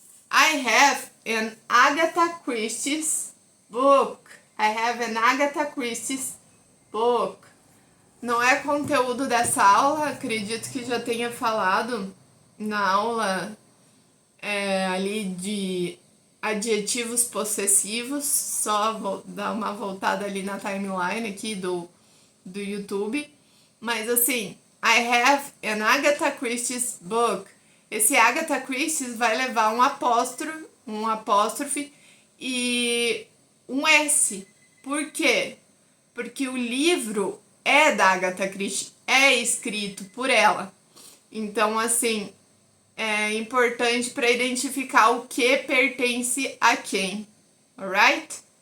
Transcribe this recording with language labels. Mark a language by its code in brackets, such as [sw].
[en] I have an Agatha Christie's book. I have an Agatha Christie's book. [pt] Não é conteúdo dessa aula, acredito que já tenha falado na aula ali de adjetivos possessivos. Só vou dar uma voltada ali na timeline aqui do YouTube. [en] Mas assim, I have an Agatha Christie's book. [pt] Esse Agatha Christie vai levar um apóstrofe e um S. Por quê? Porque o livro é da Agatha Christie, é escrito por ela. Então, assim, é importante para identificar o que pertence a quem, alright?